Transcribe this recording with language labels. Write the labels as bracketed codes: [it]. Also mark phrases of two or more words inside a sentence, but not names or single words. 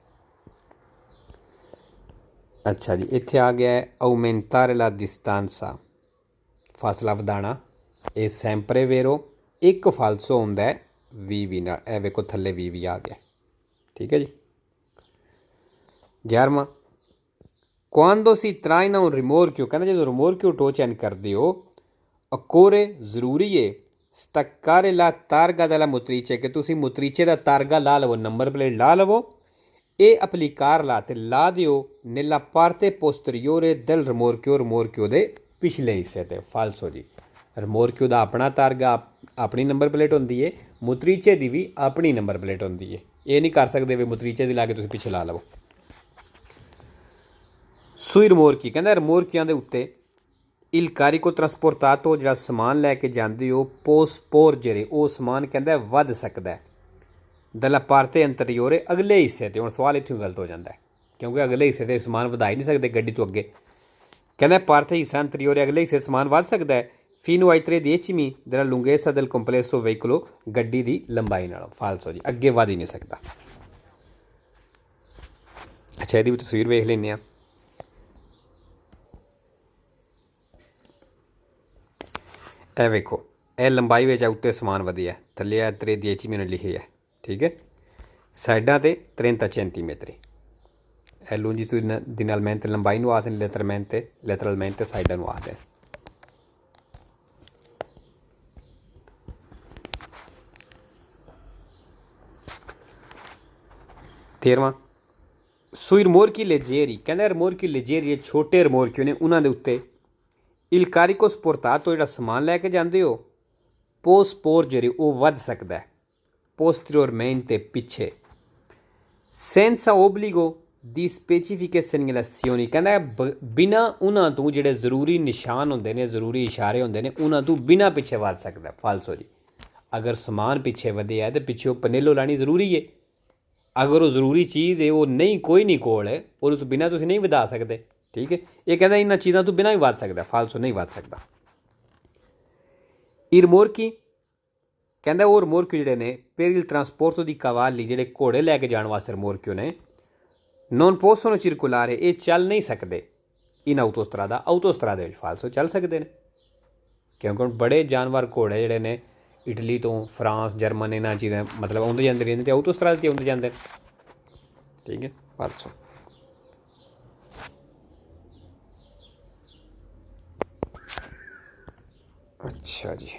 [pa] ਅੱਛਾ ਜੀ, ਇੱਥੇ ਆ ਗਿਆ ਹੈ [it] aumentare la distanza, [pa] ਫਾਸਲਾ ਵਧਾਉਣਾ। ਇਹ [it] sempre vero। [pa] ਇੱਕ ਫਾਲਸੋ ਹੁੰਦਾ ਹੈ ਵੀ ਨਾਲ, ਇਹ ਵੇਖੋ ਥੱਲੇ ਵੀ ਆ ਗਿਆ। ਠੀਕ ਹੈ ਜੀ। 11ਵਾਂ, [it] quando si traina un rimorchio, [pa] ਕਹਿੰਦਾ ਜਦੋਂ [it] rimorchio [pa] ਟੋ ਚੈਨ ਕਰਦੇ ਹੋ, [it] occorre [pa] ਜ਼ਰੂਰੀ ਹੈ [it] staccare la targa della motrice, [pa] ਕਿ ਤੁਸੀਂ motrice ਦਾ ਤਾਰਗਾ ਲਾ ਲਵੋ, ਨੰਬਰ ਪਲੇਟ ਲਾ ਲਵੋ [it] e applicarla [pa] ਤੇ ਲਾ ਦਿਓ [it] nella parte posteriore del rimorchio [pa] ਦੇ ਪਿਛਲੇ ਹਿੱਸੇ ਤੇ। ਫਾਲਸੋ ਜੀ। rimorchio ਦਾ ਆਪਣਾ ਤਾਰਗਾ, ਆਪਣੀ ਨੰਬਰ ਪਲੇਟ ਹੁੰਦੀ ਹੈ, motrice ਦੀ ਵੀ ਆਪਣੀ ਨੰਬਰ ਪਲੇਟ ਹੁੰਦੀ ਹੈ। ਇਹ ਨਹੀਂ ਕਰ ਸਕਦੇ ਵੀ motrice ਦੀ ਲਾ ਕੇ ਤੁਸੀਂ ਪਿੱਛੇ ਲਾ ਲਵੋ। [it] sui rimorchi, [pa] ਕਹਿੰਦਾ rimorchiਆਂ ਦੇ ਉੱਤੇ [it] il carico trasportato, [pa] ਜਿਹੜਾ ਸਮਾਨ ਲੈ ਕੇ ਜਾਂਦੇ ਹੋ, posporgere, ਉਹ ਸਮਾਨ ਕਹਿੰਦਾ ਵੱਧ ਸਕਦਾ [it] dalla parte anteriore, [pa] ਅਗਲੇ ਹਿੱਸੇ ਤੇ। ਹੁਣ ਸਵਾਲ ਇੱਥੋਂ ਗਲਤ ਹੋ ਜਾਂਦਾ ਕਿਉਂਕਿ ਅਗਲੇ ਹਿੱਸੇ ਤੇ ਸਮਾਨ ਵਧਾ ਹੀ ਨਹੀਂ ਸਕਦੇ ਗੱਡੀ ਤੋਂ ਅੱਗੇ। ਕਹਿੰਦਾ parte ਹਿੱਸਾ anteriore, ਅਗਲੇ ਹਿੱਸੇ ਸਮਾਨ ਵੱਧ ਸਕਦਾ ਹੈ [it] fino ai 3/10 della lunghezza del complesso veicolo, [pa] ਗੱਡੀ ਦੀ ਲੰਬਾਈ ਨਾਲ। ਫਾਲਸੋ ਜੀ, ਅੱਗੇ ਵੱਧ ਹੀ ਨਹੀਂ ਸਕਦਾ। ਅੱਛਾ, ਇਹਦੀ ਵੀ ਤਸਵੀਰ ਵੇਖ ਲੈਂਦੇ ਹਾਂ। ਇਹ ਵੇਖੋ, ਇਹ ਲੰਬਾਈ ਵਿੱਚ ਉੱਤੇ ਸਮਾਨ ਵਧਿਆ, ਥੱਲੇ ਆ 3/10 ਮੈਨੂੰ ਲਿਖੇ ਹੈ। ਠੀਕ ਹੈ। ਸਾਈਡਾਂ 'ਤੇ 30 ਸੈਂਟੀਮੀਟਰ। ਇਹ longitudinalmente ਲੰਬਾਈ ਨੂੰ ਆਖਦੇ ਨੇ, lateralmente ਸਾਈਡਾਂ ਨੂੰ ਆਖਦੇ। ਤੇਰਵਾਂ, [it] sui rimorchi leggeri, [pa] ਕਹਿੰਦਾ [it] rimorchi leggeri, [pa] ਛੋਟੇ rimorchi ਨੇ, ਉਹਨਾਂ ਦੇ ਉੱਤੇ [it] il carico sportato, [pa] ਜਿਹੜਾ ਸਮਾਨ ਲੈ ਕੇ ਜਾਂਦੇ ਹੋ, posporgere, ਉਹ ਵੱਧ ਸਕਦਾ ਹੈ posteriormente, ਪਿੱਛੇ [it] senza obbligo di specifiche segnalazioni, [pa] ਕਹਿੰਦਾ ਬਿਨਾਂ ਉਹਨਾਂ ਤੋਂ ਜਿਹੜੇ ਜ਼ਰੂਰੀ ਨਿਸ਼ਾਨ ਹੁੰਦੇ ਨੇ, ਜ਼ਰੂਰੀ ਇਸ਼ਾਰੇ ਹੁੰਦੇ ਨੇ, ਉਹਨਾਂ ਤੋਂ ਬਿਨਾਂ ਪਿੱਛੇ ਵੱਧ ਸਕਦਾ। ਫਾਲਸੋ ਜੀ। ਅਗਰ ਸਮਾਨ ਪਿੱਛੇ ਵਧਿਆ ਤਾਂ ਪਿੱਛੇ ਪਨੇਲੋ ਲਾਣੀ ਜ਼ਰੂਰੀ ਹੈ। ਅਗਰ ਉਹ ਜ਼ਰੂਰੀ ਚੀਜ਼ ਹੈ, ਉਹ ਨਹੀਂ, ਕੋਈ ਨਹੀਂ ਕੋਲ ਹੈ, ਉਹਦੇ ਤੋਂ ਬਿਨਾਂ ਤੁਸੀਂ ਨਹੀਂ ਵਧਾ ਸਕਦੇ। ਠੀਕ ਹੈ। ਇਹ ਕਹਿੰਦਾ ਇਹਨਾਂ ਚੀਜ਼ਾਂ ਤੋਂ ਬਿਨਾਂ ਵੀ ਵੱਧ ਸਕਦਾ। ਫਾਲਸੋ, ਨਹੀਂ ਵੱਧ ਸਕਦਾ। rimorchi, ਕਹਿੰਦਾ ਉਹ rimorchio ਜਿਹੜੇ ਨੇ [it] per il trasporto di cavalli, [pa] ਜਿਹੜੇ ਘੋੜੇ ਲੈ ਕੇ ਜਾਣ ਵਾਸਤੇ rimorchio ਨੇ, [it] non possono circolare, [pa] ਇਹ ਚੱਲ ਨਹੀਂ ਸਕਦੇ [it] in autostrada, [pa] autostrada ਵਿੱਚ। ਫਾਲਸੋ, ਚੱਲ ਸਕਦੇ ਨੇ ਕਿਉਂਕਿ ਬੜੇ ਜਾਨਵਰ ਘੋੜੇ ਜਿਹੜੇ ਨੇ ਇਟਲੀ ਤੋਂ, ਫਰਾਂਸ, ਜਰਮਨ, ਇਹਨਾਂ ਚੀਜ਼ਾਂ ਮਤਲਬ ਆਉਂਦੇ ਜਾਂਦੇ ਰਹਿੰਦੇ, ਅਤੇ autostrada 'ਤੇ ਆਉਂਦੇ ਜਾਂਦੇ ਨੇ। ਠੀਕ ਹੈ। ਫਾਲਸੋ। ਅੱਛਾ ਜੀ।